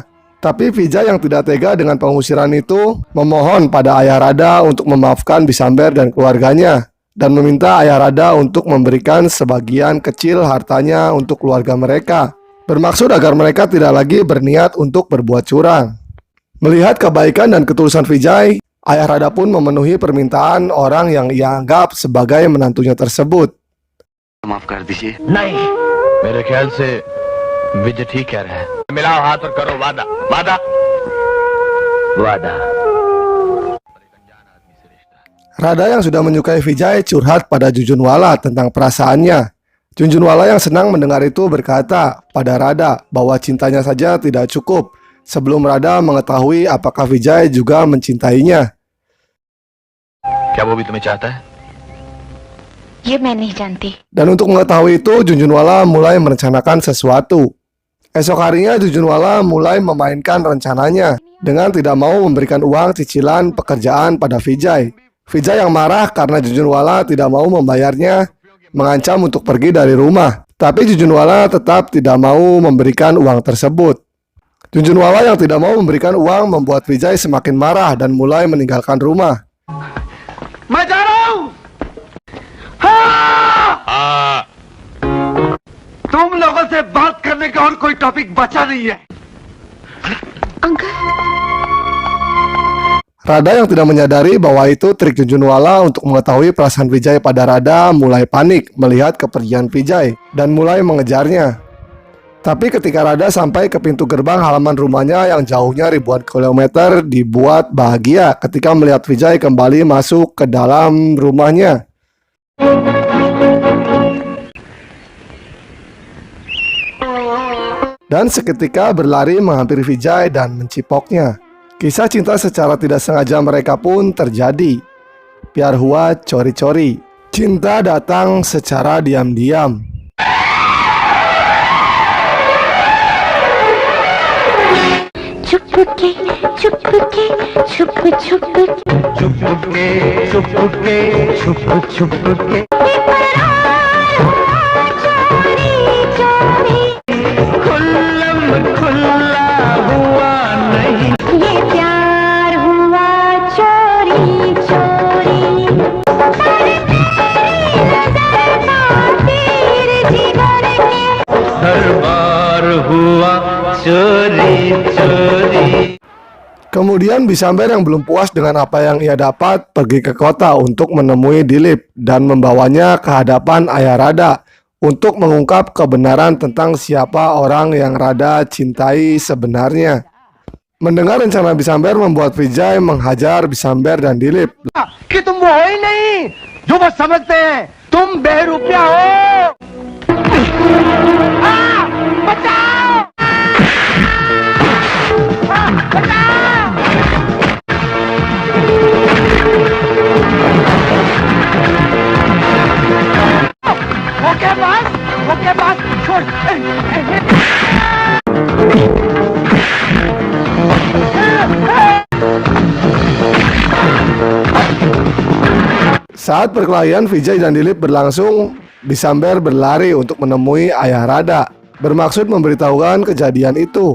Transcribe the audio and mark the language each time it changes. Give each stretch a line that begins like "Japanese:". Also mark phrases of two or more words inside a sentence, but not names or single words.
Indonesian: Tapi Vijay yang tidak tega dengan pengusiran itu memohon pada Ayah Rada untuk memaafkan Bisamber dan keluarganya dan meminta Ayah Rada untuk memberikan sebagian kecil hartanya untuk keluarga mereka, bermaksud agar mereka tidak lagi berniat untuk berbuat curang. Melihat kebaikan dan ketulusan Vijay, Ayah Rada pun memenuhi permintaan orang yang ia anggap sebagai menantunya tersebut.
Hindi: माफ कर दीजिए। नहीं, मेरे ख्याल से विजय ठीक कह रहा है। मिलाओ हाथ और करो वादा। वादा। वादा।
Indonesian: Rada yang sudah menyukai Vijay curhat pada Junjunwala tentang perasaannya. Junjunwala yang senang mendengar itu berkata pada Rada bahwa cintanya saja tidak cukup sebelum Rada mengetahui apakah Vijay juga mencintainya.
Hindi: क्या वो भी तुम्हें चाहता है? ये मैं नहीं जानती।
Indonesian: Dan untuk mengetahui itu, Junjunwala mulai merencanakan sesuatu. Esok harinya Junjunwala mulai memainkan rencananya dengan tidak mau memberikan uang cicilan pekerjaan pada Vijay. Vijay yang marah karena Junjunwala tidak mau membayarnya, mengancam untuk pergi dari rumah. Tapi Junjunwala tetap tidak mau memberikan uang tersebut. Junjunwala yang tidak mau memberikan uang membuat Vijay semakin marah dan mulai meninggalkan rumah.
Hindi: मैं जा रहा हूँ। हाँ। तुम लोगों से बात करने का और कोई टॉपिक बचा नहीं है। अंकल,
Indonesian: Rada yang tidak menyadari bahwa itu trik Junjunwala untuk mengetahui perasaan Vijay pada Rada mulai panik melihat kepergian Vijay dan mulai mengejarnya. Tapi ketika Rada sampai ke pintu gerbang halaman rumahnya yang jauhnya ribuan kilometer, dibuat bahagia ketika melihat Vijay kembali masuk ke dalam rumahnya. Dan seketika berlari menghampiri Vijay dan mencipoknya. Kisah cinta secara tidak sengaja mereka pun terjadi.
Hindi: प्यार हुआ चोरी-चोरी.
Indonesian: Cinta datang secara diam-diam.
Hindi: चुपके चुपके छुप छुप ये प्यार हुआ चोरी चोरी दरबार हुआ चोरी चोरी।
Indonesian: Kemudian Bisamber yang belum puas dengan apa yang ia dapat pergi ke kota untuk menemui Dilip dan membawanya ke hadapan Ayah Rada untuk mengungkap kebenaran tentang siapa orang yang Rada cintai sebenarnya. Mendengar rencana Bisamber membuat Vijay menghajar Bisamber dan Dilip.
Hindi: कि तुम वो हो ही नहीं जो बस समझते हैं तुम बेरुपया हो। बचाओ! बचाओ! ओके बस छोड़।
Indonesian: Saat perkelahian Vijay dan Dilip berlangsung, Bisamber berlari untuk menemui Ayah Rada, bermaksud memberitahukan kejadian itu.